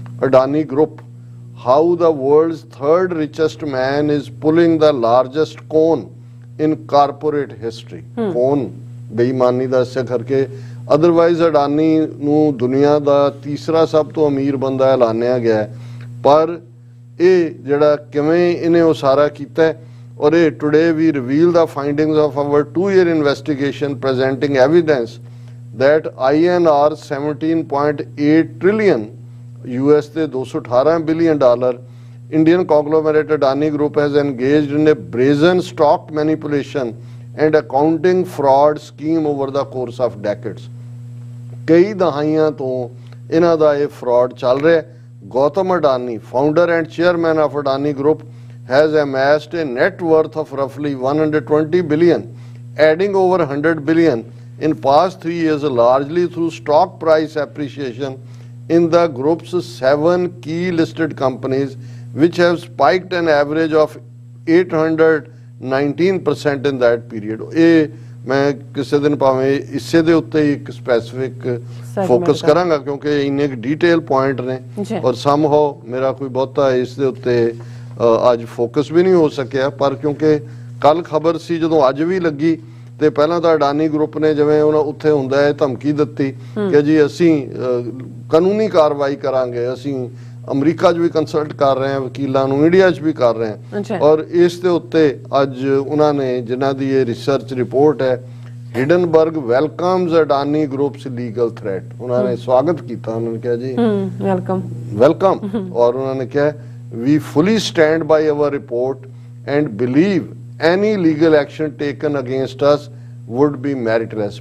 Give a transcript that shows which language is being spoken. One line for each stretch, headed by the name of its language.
English: Adani group, how the world's 3rd richest man is pulling the largest con in corporate history.
Punjabi: Con ਬੇਈਮਾਨੀ ਦਾ ਇਸੇ ਕਰਕੇ, otherwise Adani ਨੂੰ ਦੁਨੀਆ ਦਾ ਤੀਸਰਾ ਸਭ ਤੋਂ ਅਮੀਰ ਬੰਦਾ ਐਲਾਨਿਆ ਗਿਆ, ਪਰ ਇਹ ਜਿਹੜਾ ਕਿਵੇਂ ਇਹਨੇ ਉਹ ਸਾਰਾ ਕੀਤਾ।
English: ਔਰ ਇਹ today we reveal the findings of our 2-year investigation presenting evidence that INR 17.8 trillion US ਦੇ $218 billion Indian conglomerate Adani Group has engaged in a brazen stock manipulation and accounting fraud scheme over the course of decades.
Punjabi: ਕਈ ਦਹਾਈਆਂ ਤੋਂ ਇਹਨਾਂ ਦਾ ਇਹ fraud ਚੱਲ ਰਿਹਾ।
English: Gautam Adani, founder and chairman of Adani Group, has amassed a net worth of roughly 120 billion, adding over 100 billion in past 3 years, largely through stock price appreciation in the group's 7 key listed companies, which have spiked an average of 819% in that period.
Punjabi: ਇਹ ਮੈਂ ਕਿਸੇ ਦਿਨ ਭਾਵੇਂ ਇਸੇ ਦੇ ਉੱਤੇ ਇੱਕ specific focus ਕਰਾਂਗਾ ਕਿਉਂਕਿ ਇੰਨੇ ਡਿਟੇਲ ਪੁਆਇੰਟ ਨੇ ਔਰ ਸਮਹਾਉ ਮੇਰਾ ਕੋਈ ਬਹੁਤਾ ਇਸ ਦੇ ਉੱਤੇ ਅੱਜ ਫੋਕਸ ਵੀ ਨਹੀਂ ਹੋ ਸਕਿਆ। ਪਰ ਕਿਉਂਕਿ ਕੱਲ ਖਬਰ ਸੀ ਜਦੋਂ ਅੱਜ ਵੀ ਲੱਗੀ ਤੇ ਪਹਿਲਾਂ ਤਾਂ ਅਡਾਨੀ ਗਰੁੱਪ ਨੇ ਜਿਵੇਂ ਉਹਨਾਂ ਉੱਥੇ ਹੁੰਦਾ ਹੈ ਧਮਕੀ ਦਿੱਤੀ ਕਿ ਜੀ ਅਸੀਂ ਕਾਨੂੰਨੀ ਕਾਰਵਾਈ ਕਰਾਂਗੇ, ਅਸੀਂ ਅਮਰੀਕਾ 'ਚ ਵੀ ਕੰਸਲਟ ਕਰ ਰਹੇ ਹਾਂ ਵਕੀਲਾਂ ਨੂੰ, ਇੰਡੀਆ 'ਚ ਵੀ ਕਰ ਰਹੇ ਹਾਂ। ਔਰ ਇਸ ਦੇ ਉੱਤੇ ਅੱਜ ਉਹਨਾਂ ਨੇ ਜਿਨ੍ਹਾਂ ਦੀ ਇਹ ਰਿਸਰਚ ਰਿਪੋਰਟ ਹੈ
English: Hindenburg welcomes Adani group's legal threat.
Hindi: उन्होंने स्वागत किया, उन्होंने कहा
English: जी वेलकम और उन्होंने कहा we fully stand by our report and believe any legal action taken against us would be meritless.